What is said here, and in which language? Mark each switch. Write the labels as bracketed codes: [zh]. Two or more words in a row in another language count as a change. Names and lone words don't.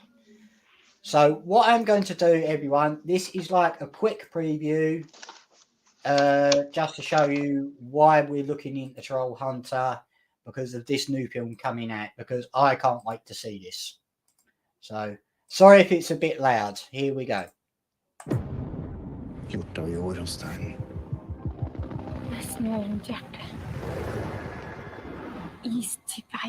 [en] So what I'm going to do, everyone, this is like a quick preview, just to show you why we're looking into Troll Hunter, because of this new film coming out, because I can't wait to see this. So sorry if it's a bit loud. Here we go. [no] Gjort av jord och stein. Med snø rundt hjertet. Is til vei.